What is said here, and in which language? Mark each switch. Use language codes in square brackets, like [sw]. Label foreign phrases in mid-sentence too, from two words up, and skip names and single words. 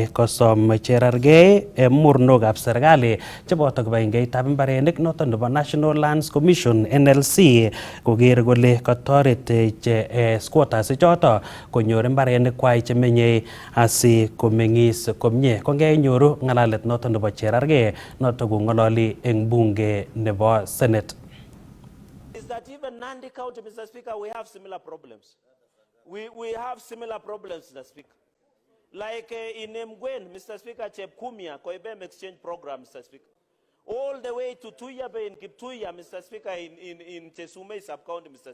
[kln] Kosom Cherargei mornokab serikali cheboto kibagengeitab mbarenik noton nebo National Lands Commission NLC koker kole katoret squatters choto konyor mbarenik kwai chemenyei asi komeng'is komye. Kongeinyoru ng'alalet noton nebo Cherargei noton kong'ololi eng bunge nebo Senate. [en] Is that even Nandi County, Mr. Speaker, we have similar problems. We have similar problems, Mr. Speaker. Like in Mgwen, Mr. Speaker, Chepkumia, Koibem Exchange Program, Mr. Speaker. All the way to Tuyabe in Kiptuya, Mr. Speaker, in Chesume sub-county, Mr.